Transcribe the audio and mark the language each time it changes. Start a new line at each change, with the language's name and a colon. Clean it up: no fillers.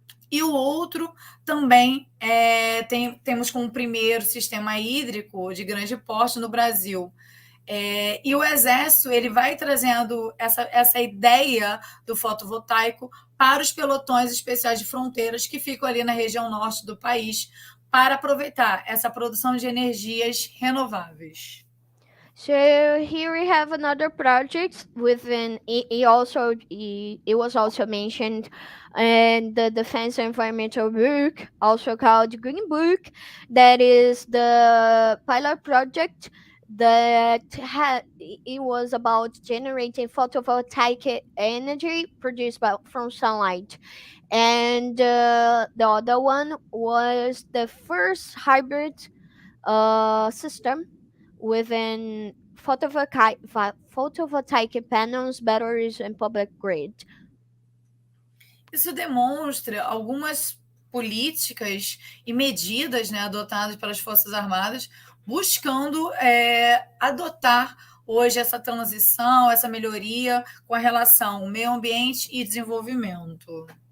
Portuguese: E o outro também temos como primeiro sistema hídrico de grande porte no Brasil. E o Exército ele vai trazendo essa ideia do fotovoltaico para os pelotões especiais de fronteiras que ficam ali na região norte do país, para aproveitar essa produção de energias renováveis.
English: So here we have another project within it was also mentioned in the Defense Environmental Book, also called Green Book, that is the pilot project that it was about generating photovoltaic energy produced from sunlight. And the other one was the first hybrid system within photovoltaic panels, batteries, and public grid.
Portuguese: Isso demonstra algumas políticas e medidas, né, adotadas pelas Forças Armadas, buscando adotar hoje essa transição, essa melhoria com a relação meio ambiente e desenvolvimento?